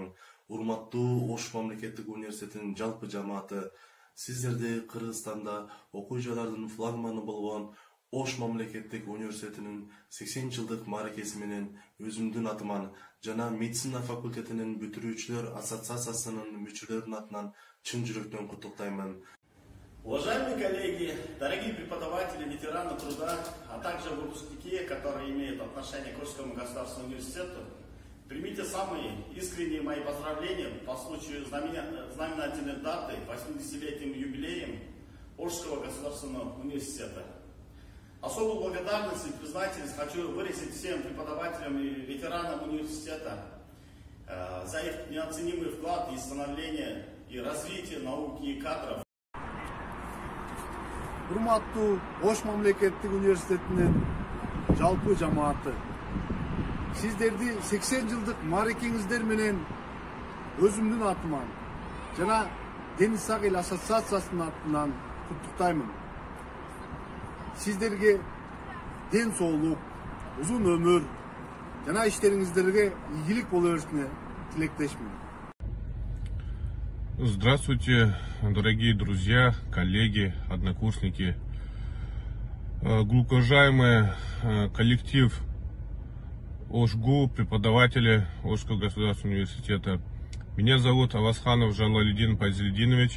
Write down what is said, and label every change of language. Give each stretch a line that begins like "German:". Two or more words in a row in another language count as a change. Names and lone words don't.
Kyrgyz: Урматтуу Ош мамлекеттик университетинин жалпы жамааты, сиздерди Кыргызстанда окуу жайлардын флагманы болгон Ош мамлекеттик университетинин 80 жылдык мааракеси менен өзүмдүн атыман жана медицина факультетинин бүтүрүүчүлөр ассоциациясынын мүчөлөрүнүн атынан чын жүрөктөн куттуктаймын.
Russian: Уважаемые коллеги, дорогие преподаватели, ветераны труда, а также выпускники, которые имеют отношение к Ошскому государственному университету, примите самые искренние мои поздравления по случаю знаменательной даты 80-летним юбилеем Ошского государственного университета. Особую благодарность и признательность хочу выразить всем преподавателям и ветеранам университета за их неоценимый вклад в становление и развитие науки и кадров.
Kyrgyz: Урматтуу Ош мамлекеттик университетинин жалпы жамааты, сиздерди 80 жылдык мааракеңиздер менен өзүмдүн атыман жана Дениз Сак эл ассоциациясынын атынан куттуктаймын. Сиздерге ден соолук, узун өмүр жана иштериңиздерге ийгилик боло беришине тилектешмин.
Russian: Здравствуйте, дорогие друзья, коллеги, однокурсники, глубоко уважаемый коллектив ОШГУ, преподаватели Ошского государственного университета. Меня зовут Авасханов Жалалидин Пайзельдинович.